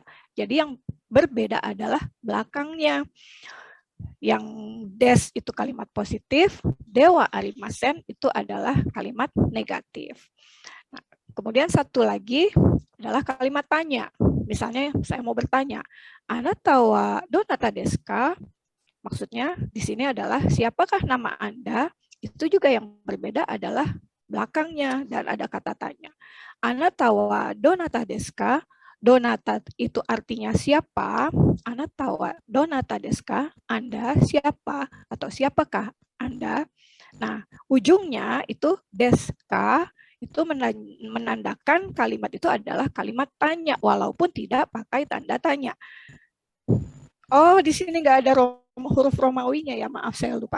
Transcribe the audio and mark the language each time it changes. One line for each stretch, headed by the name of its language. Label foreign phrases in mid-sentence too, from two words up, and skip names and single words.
Indonesian: Jadi yang berbeda adalah belakangnya. Yang des itu kalimat positif,
Japanese: では ありません
Indonesian: itu adalah kalimat negatif. Nah, kemudian satu lagi adalah kalimat tanya. Misalnya saya mau bertanya,
Japanese: あなた は どなた です か?
Indonesian: Maksudnya di sini adalah siapakah nama Anda? Itu juga yang berbeda adalah belakangnya dan ada kata tanya.
Japanese: あなた は どなた です か?
Indonesian: Donata itu artinya siapa?
Japanese: あなた は どなた です か?
Indonesian: Anda siapa atau siapakah Anda? Nah, ujungnya itu
Japanese: です か
Indonesian: itu menandakan kalimat itu adalah kalimat tanya walaupun tidak pakai tanda tanya. Oh, di sini nggak ada huruf Romawinya ya, maaf saya lupa.